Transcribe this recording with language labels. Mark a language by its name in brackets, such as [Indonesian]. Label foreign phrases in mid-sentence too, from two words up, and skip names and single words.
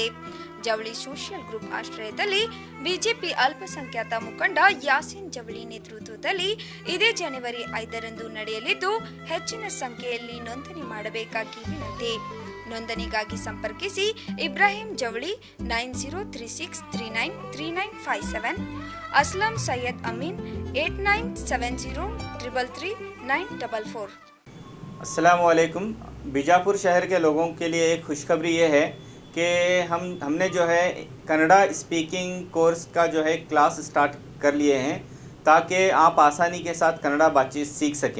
[Kannada] ಜವಳಿ ಸೋಷಿಯಲ್ ಗ್ರೂಪ್ ಆಶ್ರಯದಲ್ಲಿ ಬಿಜೆಪಿ ಅಲ್ಪಸಂಖ್ಯಾತ ಮುಖಂಡ ಯಾಸೀನ್ ಜವಳಿ ನೇತೃತ್ವದಲ್ಲಿ ಇದೇ ಜನವರಿ 5ರಂದು ನಡೆಯಲಿದ್ದು, ಹೆಚ್ಚಿನ ಸಂಖ್ಯೆಯಲ್ಲಿ ನೋಂದಣಿ ಮಾಡಬೇಕಾಗಿ ವಿನಂತಿ. ನೋಂದಣಿಗಾಗಿ ಸಂಪರ್ಕಿಸಿ ಇಬ್ರಾಹಿಂ ಜವಳಿ 9036393957, ಅಸ್ಲಂ ಸೈಯದ್ ಅಮೀನ್ 8970333944। [Hindi] अस्सलाम वालेकुम। बीजापुर शहर के लोगों के लिए एक खुशखबरी ये है कि हमने जो है कन्नड़ा [English] speaking course [Hindi] का जो है [English] class start [Hindi] कर लिए हैं ताकि आप आसानी के साथ कन्नड़ा बातचीत सीख सकें।